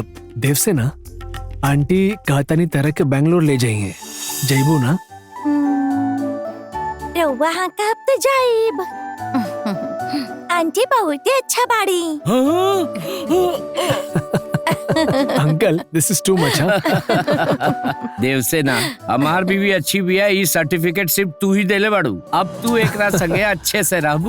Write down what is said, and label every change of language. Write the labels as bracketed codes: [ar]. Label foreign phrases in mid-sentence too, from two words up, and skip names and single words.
[bho] देवसेना आंटी कहतानी तरह के बैंगलोर ले जाइए, जइबू ना? वहाँ कब तो जाइब। आंटी बहुत ही अच्छा बाड़ी। [en] uncle this is too much. देवसेना हमार बीवी अच्छी भी है, ये सर्टिफिकेट सिर्फ तू ही देले बाड़ू। अब तू एक रात संगे अच्छे से रहबू।